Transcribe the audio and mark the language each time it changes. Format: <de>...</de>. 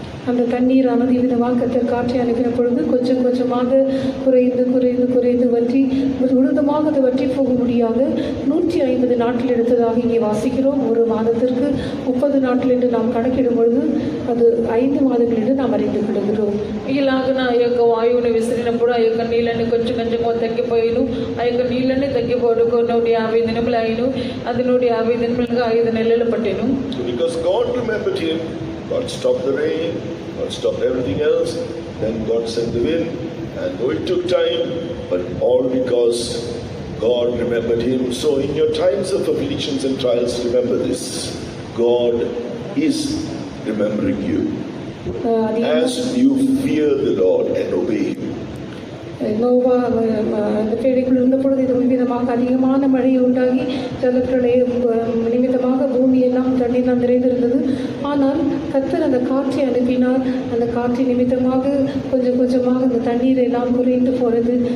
<ta>அந்த தண்ணீரானது விதமாக கர்த்தர் காற்றை அனுப்பின பொழுது கொஞ்சம் கொஞ்சமாக குறைந்து வற்றி முழுவதுமாக அது வற்றி போகும்படியாக 150 நாட்கள் எடுத்ததாக இங்கே வாசிக்கிறோம். ஒரு மாதத்திற்கு 30 நாட்கள் என்று நாம் கணக்கிடும் பொழுது அது 5 மாதங்கள் என்று நாம் அறிந்து கொள்கிறோம்.</ta> <te>ఇలాగన ఆ యొక్క వాయువుని విసిరినప్పుడు ఆ యొక్క నీళ్ళని కొంచెం కొంచెంగా తగ్గిపోయిను. ఆ యొక్క నీళ్ళని తగ్గిపోవడం 150 దినములు అయిను. అది 150 దినములుగా 5 నెలలు పట్టెను.</te> <en>Because God remembered him, God stopped the rain, God stopped everything else, then God sent the wind, and though it took time, but all because God remembered him. So in your times of afflictions and trials, remember this: God is remembering you as you fear the Lord and obey him.</en> <ta>Noah அந்த பேழைக்குள் இருந்த பொழுது இது விதமாக அதிகமான மழை உண்டாகி ஜலப்பிரளய நிமித்தமாக பூமி எல்லாம் தண்ணீர் நிறைந்திருந்தது. ஆனால் கர்த்தர் அந்த காற்றை அனுப்பினார். அந்த காற்றின் நிமித்தமாக கொஞ்சம் கொஞ்சமாக அந்த தண்ணீர் எல்லாம் குறைந்து போனது.</ta>